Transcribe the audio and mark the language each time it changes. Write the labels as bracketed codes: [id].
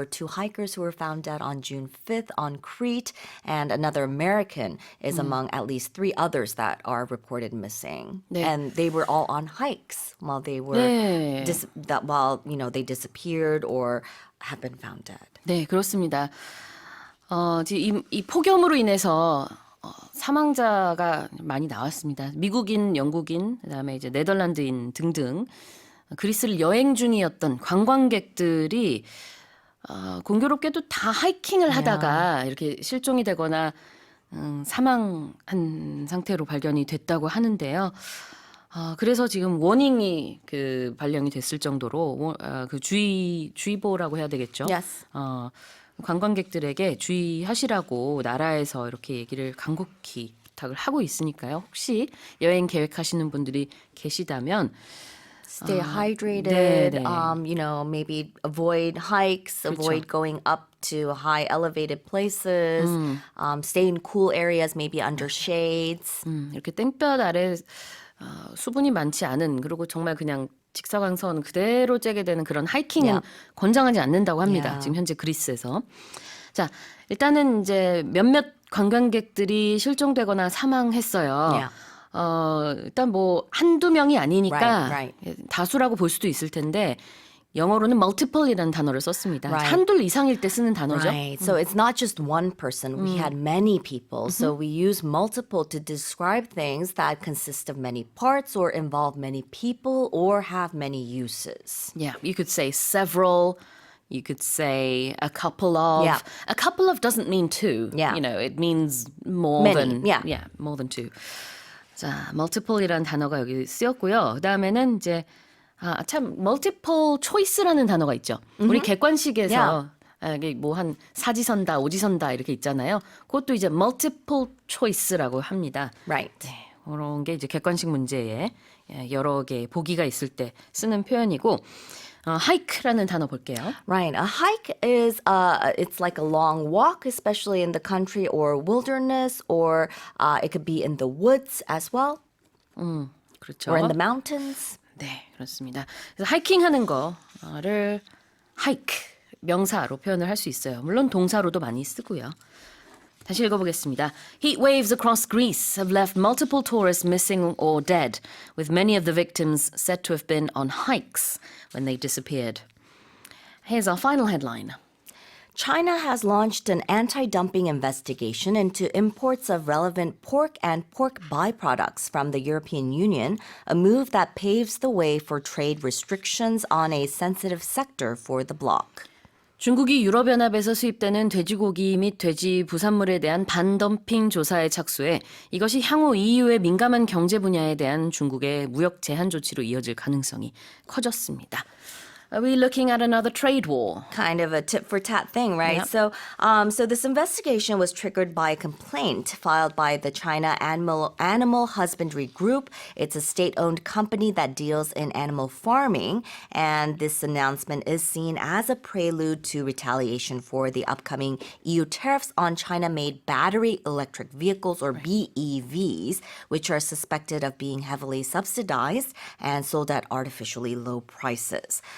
[en] were 2 hikers who were found dead on June 5th on Crete, and another American is among at least 3 others that are reported missing. [ko] 네. [en] And they were all on hikes while they were [ko] 네. [en] while they disappeared or have been found dead. [ko] 네, 그렇습니다. 지금 이 폭염으로 인해서 사망자가 많이 나왔습니다. 미국인, 영국인, 그다음에 이제 네덜란드인 등등 그리스를 여행 중이었던 관광객들이 공교롭게도 다 하이킹을 하다가 이렇게 실종이 되거나 사망한 상태로 발견이 됐다고 하는데요. 그래서 지금 워닝이 발령이 됐을 정도로 그 주의보라고 해야 되겠죠. [en] Yes. [ko] 관광객들에게 주의하시라고 나라에서 이렇게 얘기를 간곡히 부탁을 하고 있으니까요. 혹시 여행 계획하시는 분들이 계시다면 [en] Stay hydrated. [ko] 네. [en] Maybe avoid hikes, avoid going up to high elevated places. Stay in cool areas, maybe under shades. [ko] 이렇게 땡볕 아래 수분이 많지 않은 그리고 정말 그냥 직사광선 그대로 쬐게 되는 그런 하이킹은 [en] Yeah. [ko] 권장하지 않는다고 합니다. [en] Yeah. [ko] 지금 현재 그리스에서. 자, 일단은 이제 몇몇 관광객들이 실종되거나 사망했어요. [en] Yeah. [ko] 일단 뭐 한두 명이 아니니까 [en] Right. [ko] 다수라고 볼 수도 있을 텐데 영어로는 multiple이라는 단어를 썼습니다. [en] Right. [ko] 한둘 이상일 때 쓰는 단어죠. [en] Right. So it's not just one person. We had many people. So we use multiple to describe things that consist of many parts or involve many people or have many uses. Yeah, you could say several. You could say a couple of. Yeah. A couple of doesn't mean two. Yeah. It means more Many, than. yeah. more than two. [ko] 자, multiple이라는 단어가 여기 쓰였고요. 그다음에는 이제 참 multiple choice라는 단어가 있죠. 우리 객관식에서 이게 뭐 한 사지선다, 오지선다 이렇게 있잖아요. 그것도 이제 multiple choice라고 합니다. [en] Right. [ko] 그런 게 이제 객관식 문제에 여러 개의 보기가 있을 때 쓰는 표현이고 hike라는 단어 볼게요. [en] Right. A hike is it's like a long walk, especially in the country or wilderness, or it could be in the woods as well, [ko] 그렇죠. [en] or in the mountains. [ko] 네, 그렇습니다. 그래서 하이킹하는 거를 hike 명사로 표현을 할 수 있어요. 물론 동사로도 많이 쓰고요. 다시 읽어보겠습니다. [en] Heat waves across Greece have left multiple tourists missing or dead, with many of the victims said to have been on hikes when they disappeared. Here's our final headline. China has launched an anti-dumping investigation into imports of relevant pork and pork byproducts from the European Union, a move that paves the way for trade restrictions on a sensitive sector for the bloc. [ko] 중국이 유럽연합에서 수입되는 돼지고기 및 돼지 부산물에 대한 반덤핑 조사에 착수해 이것이 향후 EU의 민감한 경제 분야에 대한 중국의 무역 제한 조치로 이어질 가능성이 커졌습니다. [en] Are we looking at another trade war? Kind of a tit for tat thing, right? Yep. So this investigation was triggered by a complaint filed by the China Animal Husbandry Group. It's a state-owned company that deals in animal farming, and this announcement is seen as a prelude to retaliation for the upcoming EU tariffs on China-made battery electric vehicles, or BEVs, which are suspected of being heavily subsidized and sold at artificially low prices.